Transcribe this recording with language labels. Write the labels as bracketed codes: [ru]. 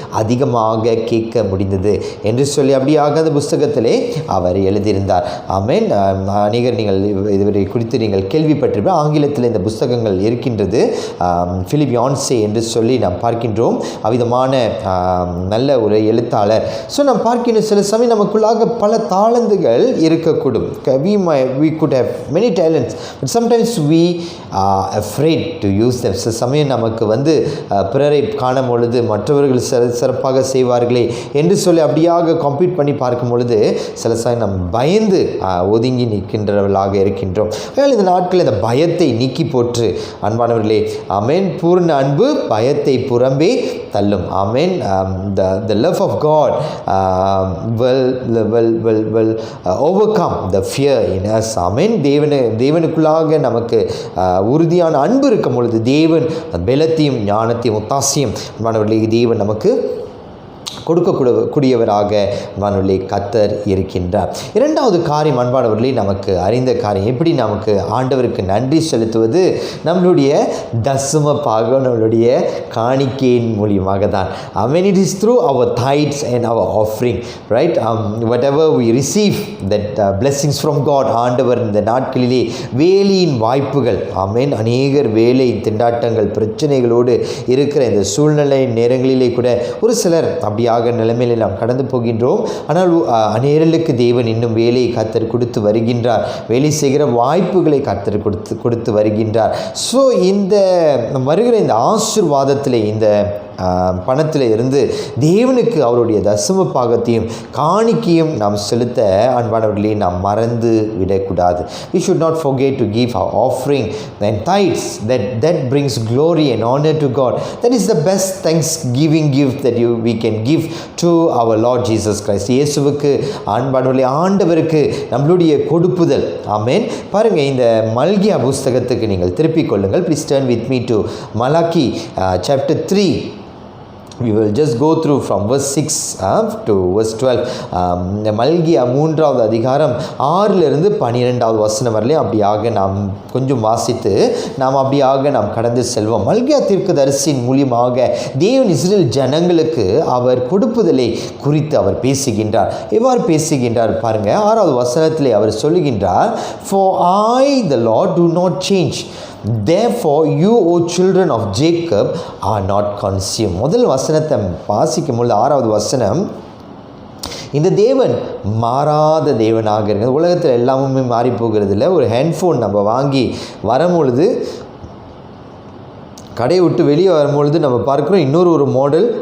[ta] அதிகமாக கேட்க முடிந்தது என்று சொல்லி அப்படியாக அந்த புஸ்தகத்திலே அவர் எழுதியிருந்தார். ஆமென். அநேகர் நீங்கள் இதுவரை குறித்து நீங்கள் கேள்விப்பட்டிருப்ப. ஆங்கிலத்தில் இந்த புஸ்தகங்கள் இருக்கின்றது. பிலிப் யான்சே என்று சொல்லி நாம் பார்க்கின்றோம். அவ்விதமான நல்ல ஒரு எழுத்தாளர். ஸோ நாம் பார்க்கின்ற சில சமயம் நமக்குள்ளாக பல தாளந்துகள் இருக்கக்கூடும். [en] we could have many talents, but sometimes we are afraid to use them. [ta] சில சமயம் நமக்கு பிறரை காணும் பொழுது மற்றவர்கள் சிறப்பாக செய்வார்களே என்று சொல்லி அப்படியாக கம்பீட் பண்ணி பார்க்கும் பொழுது சில சமயம் நாம் பயந்து ஒதுங்கி நிற்கின்றவர்களாக இருக்கின்றோம். அதனால் இந்த நாட்களில் இந்த பயத்தை நீக்கி போற்று அன்பானவர்களே. ஆமென். பூர்ண அன்பு பயத்தை புறம்பே தள்ளும். ஆமென். [en] the love of God will overcome the fear in us. [ta] ஆமென். தேவனுக்குள்ளாக நமக்கு உறுதியான அன்பு இருக்கும் பொழுது தேவன் பலத்தையும் ஞானத்தையும் ஒத்தாசையும் தேவன் நமக்கு கொடுக்கக்கூடியவராக அன்பானவர்களே கர்த்தர் இருக்கின்றார். இரண்டாவது காரியம் அன்பானவர்களே, நமக்கு அறிந்த காரியம், எப்படி நமக்கு ஆண்டவருக்கு நன்றி செலுத்துவது? நம்மளுடைய தசம பாகம், நம்மளுடைய காணிக்கையின் மூலியமாக தான். [en] When it is through our tithes and our offering, right? Whatever we receive, that blessings from God, [ta] ஆண்டவர் இந்த நாட்களிலே வேலையின் வாய்ப்புகள், ஆமென், அநேகர் வேலை திண்டாட்டங்கள் பிரச்சனைகளோடு இருக்கிற இந்த சூழ்நிலை நேரங்களிலே கூட ஒரு சிலர் அப்படியாக நிலைமையில நாம் கடந்து போகின்றோம். ஆனால் அநேகருக்கு தேவன் இன்னும் வேலையை கர்த்தர் கொடுத்து வருகின்றார். வேலை செய்கிற வாய்ப்புகளை கர்த்தர் கொடுத்து வருகின்றார். ஸோ இந்த வருகிற இந்த ஆசீர்வாதத்திலே, இந்த பணத்தில் இருந்து தேவனுக்கு அவருடைய தசம பாகத்தையும் காணிக்கையும் நாம் செலுத்த அன்பானவர்களே நாம் மறந்து விடக்கூடாது. [en] We should not forget to give our offering and tithes. That brings glory and honor to God. That is the best thanksgiving gift that we can give to our Lord Jesus Christ. [ta] இயேசுவுக்கு அன்பானவர்களே, ஆண்டவருக்கு நம்மளுடைய கொடுப்புதல். ஆமென். பாருங்க, இந்த மல்கியா புஸ்தகத்துக்கு நீங்கள் திருப்பிக் கொள்ளுங்கள். [en] Please turn with me to Malachi chapter 3. We will just go through from verse 6 to verse 12. [ta] மல்கியா 3வது அதிகாரம் 6லிருந்து 12வது வசனம் வரலையும் அப்படியாக நாம் கொஞ்சம் வாசித்து நாம் அப்படியாக நாம் கடந்து செல்வோம். மல்கியா தீர்க்கதரிசியின் மூலியமாக தேவன் இஸ்ரேல் ஜனங்களுக்கு அவர் கொடுப்புதலை குறித்து அவர் பேசுகின்றார். எவ்வாறு பேசுகின்றார் பாருங்க. 6வது வசனத்திலே அவர் சொல்லுகின்றார், [en] For I the Lord do not change. Therefore you, O children of Jacob, are not consumed. [ta] முதல் வசனத்தை வாசிக்கும் பொழுது 6வது வசனம், இந்த தேவன் மாறாத தேவனாக இருக்கிறது. உலகத்தில் எல்லாமே மாறி போகிறது இல்லை. ஒரு ஹேண்ட்ஃபோன் நம்ம வாங்கி வரும்பொழுது, கடையை விட்டு வெளியே வரும்பொழுது நம்ம பார்க்குறோம் இன்னொரு மாடல்.